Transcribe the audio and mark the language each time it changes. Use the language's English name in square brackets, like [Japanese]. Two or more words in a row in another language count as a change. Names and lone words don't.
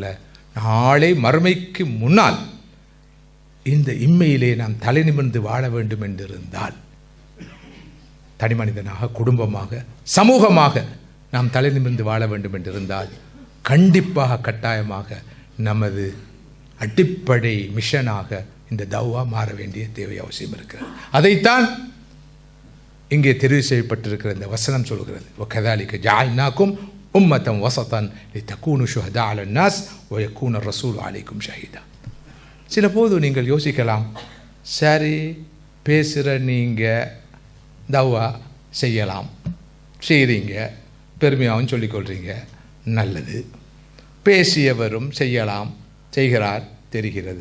[Tamil] நாளை மறுமைக்கு முன்னால் இந்த இம்மையிலே நாம் தலை நிமிர்ந்து வாழ வேண்டும் என்றிருந்தால், தனி மனிதனாக, குடும்பமாக, சமூகமாக நாம் தலை நிமிர்ந்து வாழ வேண்டும் என்றிருந்தால், கண்டிப்பாக கட்டாயமாக நமது அடிப்படை மிஷனாக இந்த தௌவா மாற வேண்டிய தேவை அவசியம் இருக்கிறது. அதைத்தான் இங்கே தெரிவு செய்யப்பட்டிருக்கிற இந்த வசனம் சொல்கிறது. [Arabic] وَكَذَلِكَ جَعَلْنَاكُمْ أُمَّةً وَسَطًا لِتَكُونُوا شُهَدَاءَ عَلَى النَّاسِ وَيَكُونَ الرَّسُولُ عَلَيْكُمْ شَهِيدًا. [Tamil] சில போது நீங்கள் யோசிக்கலாம், சரி பேசுகிற நீங்கள் தௌவா செய்யலாம், செய்கிறீங்க, பெருமையாகவும் சொல்லிக்கொள்கிறீங்க, நல்லது. பேசியவரும் செய்யலாம், செய்கிறார், தெரிகிறது.